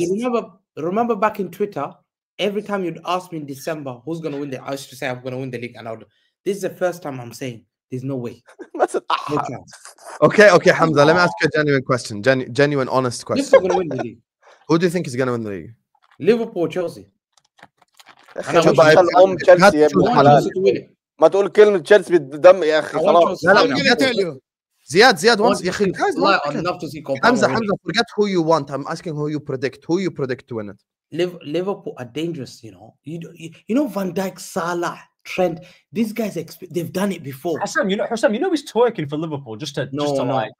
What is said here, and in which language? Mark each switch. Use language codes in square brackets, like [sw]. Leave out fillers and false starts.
[en] you remember back in Twitter, every time you'd ask me in December who's gonna win the, I used to say I'm gonna win the league, and this is the first time I'm saying there's no way. No chance. Okay, Hamza, let me ask you a genuine question. Genuine, honest question. Liverpool gonna win the league. Who do you think is going to win the league? Liverpool, Chelsea. [ar] تشيلسي يا ابن الحلال. ما تقول كلمة تشيلسي بالدم يا أخي خلاص. [en] I'm gonna tell you. Ziad, once [ar] يا أخي [en] guys, Hamza, forget who you want. I'm asking who you predict. Who you predict to win it? Liverpool are dangerous, you know. You know Van Dijk, Salah, Trent. These guys, they've done it before. Hussam, you know he's twerking for Liverpool just to like.